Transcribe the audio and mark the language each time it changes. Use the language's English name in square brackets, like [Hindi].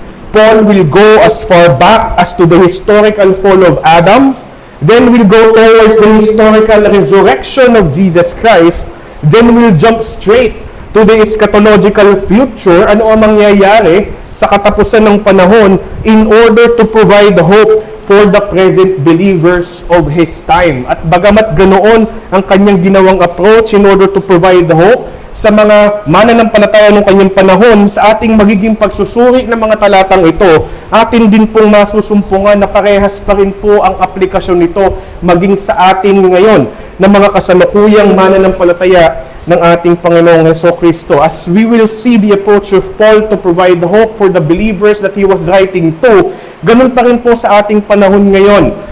[English] Paul will go as far back as to the historical fall of Adam, then will go towards the historical resurrection of Jesus Christ, then will jump straight to the eschatological future, ano ang mangyayari sa katapusan ng panahon, in order to provide hope for the present believers of his time. [Filipino] At bagamat ganoon ang kanyang ginawang approach in order to provide hope sa mga mananampalataya ng kanyang panahon, sa ating magiging pagsusuri ng mga talatang ito, atin din pong masusumpungan na parehas pa rin po ang aplikasyon nito maging sa atin ngayon na mga kasalukuyang mananampalataya ng ating Panginoong Hesukristo. [English] As we will see the approach of Paul to provide hope for the believers that he was writing to, ganun pa rin po sa ating panahon ngayon.